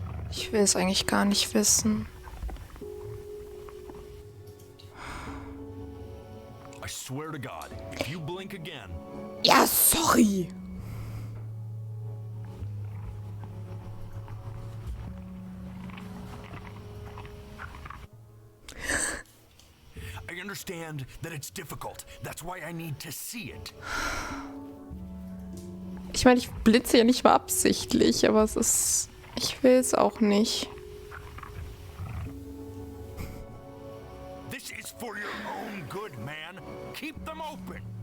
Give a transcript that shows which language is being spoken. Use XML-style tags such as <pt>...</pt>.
<de>Ich will es eigentlich gar nicht wissen.</de> <en>I swear to God, if you blink again.</en> <de>Ja, sorry.</de> <en>I understand that it's difficult. That's why I need to see it.</en> <de>Ich meine, ich blitze ja nicht mal absichtlich, aber es ist... Ich will es auch nicht.</de> <en>This is for your own good, man. Keep them open.</en>